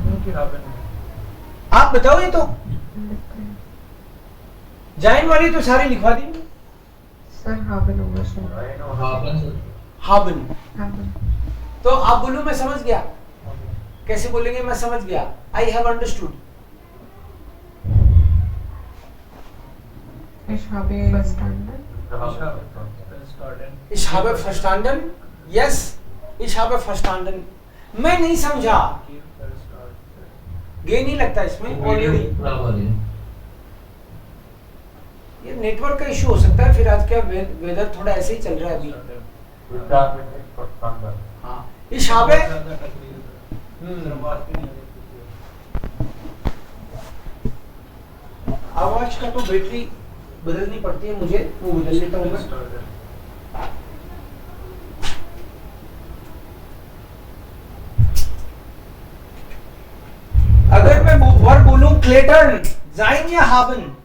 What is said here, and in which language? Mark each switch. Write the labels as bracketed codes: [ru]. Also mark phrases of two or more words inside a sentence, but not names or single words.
[hi] आप बताओ। ये तो जाइन वाली तो सारी लिखवा दी सर, haben होगा सर। हाबन। haben. तो आप बोलो मैं समझ गया। कैसे बोलेंगे मैं समझ गया? [en] I have understood. [de] Ich habe verstanden. Ich habe verstanden. Yes, ich habe verstanden. [hi] मैं नहीं समझा। गे नहीं लगता इसमें ऑलरेडी। ये नेटवर्क का इशू हो सकता है। फिर आज क्या वेदर थोड़ा ऐसे ही चल रहा है अभी। हाँ, [de] ich habe [hi] आवाज का तो बैटरी बदलनी पड़ती है मुझे, वो बदल लेता हूँ मैं। अगर मैं वर्ब बोलूं क्लेटर्न, जाइन या हाबन?